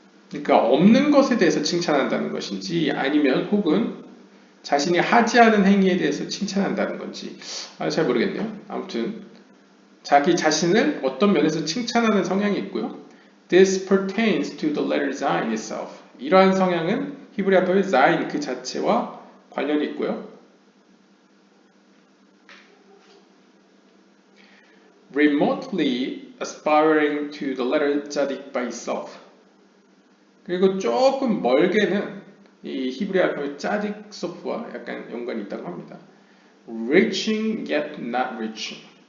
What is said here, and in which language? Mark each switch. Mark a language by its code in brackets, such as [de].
[ko] 그러니까 없는 것에 대해서 칭찬한다는 것인지 아니면 혹은 자신이 하지 않은 행위에 대해서 칭찬한다는 건지 잘 모르겠네요. 아무튼 자기 자신을 어떤 면에서 칭찬하는 성향이 있고요. [en] This pertains to the letter Zayin itself. [ko] 이러한 성향은 히브리어의 Zayin 그 자체와 관련이 있고요. [en] Remotely aspiring to the letter Tzadik by itself. [ko] 그리고 조금 멀게는 이 히브리 알파벳 짜딕 소프와 약간 연관이 있다고 합니다. [en] Reaching yet not reaching.